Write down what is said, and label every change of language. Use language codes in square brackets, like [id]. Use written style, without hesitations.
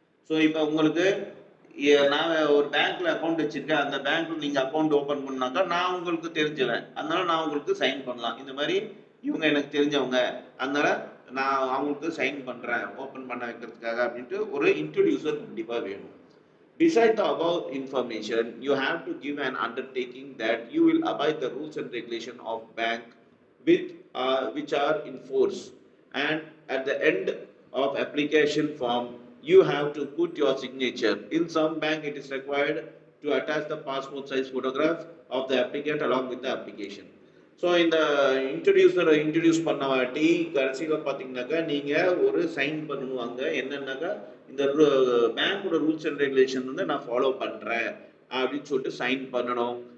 [ta] So இப்போ உங்களுக்கு நான் ஒரு பேங்க்ல அக்கௌண்ட் வச்சிருக்கேன், அந்த பேங்க்ல நீங்க அக்கௌண்ட் ஓபன் பண்ணாக்கா நான் உங்களுக்கு தெரிஞ்சவன், அதனால நான் உங்களுக்கு சைன் பண்ணலாம். இந்த மாதிரி இவங்க எனக்கு தெரிஞ்சவங்க, அதனால நான் அவங்களுக்கு சைன் பண்றேன் ஓபன் பண்ண வைக்கிறதுக்காக அப்படின்ட்டு ஒரு இன்ட்ரோடியூசர் கண்டிப்பா வேணும். [en] Besides the above information, you have to give an undertaking that you will abide the rules and regulation of bank which are in force. And at the end of application form, you have to put your signature. In some bank, it is required to attach the passport size photograph of the applicant along with the application. [ta] So இந்த இன்ட்ரடியூசரை introduce பண்ண வாட்டி கடைசியில் பார்த்தீங்கன்னாக்கா நீங்கள் ஒரு sign பண்ணணும். அங்கே என்னன்னாக்கா இந்த பேங்க்கோட ரூல்ஸ் அண்ட் ரெகுலேஷன் வந்து நான் ஃபாலோ பண்ணுறேன் அப்படின்னு சொல்லிட்டு சைன் பண்ணணும்.